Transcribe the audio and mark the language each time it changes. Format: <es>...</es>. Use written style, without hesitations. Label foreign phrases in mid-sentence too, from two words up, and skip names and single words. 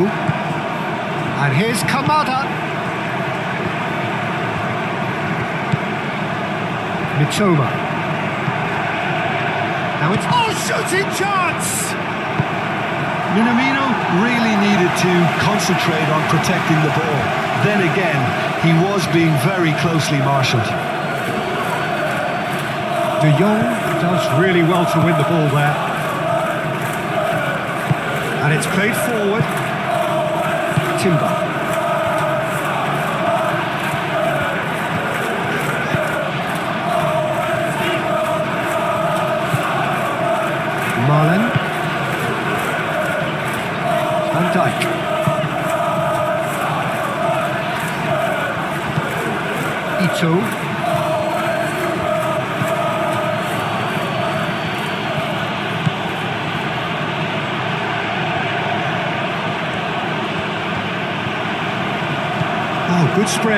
<en>And here's Kamada. Mitoma. Now it's shooting chance! Minamino really needed to concentrate on protecting the ball. Then again, he was being very closely marshalled. De Jong does really well to win the ball there. And it's played forward. Timber. Marlen. Van Dijk. Ito. Oh, good spread.</en>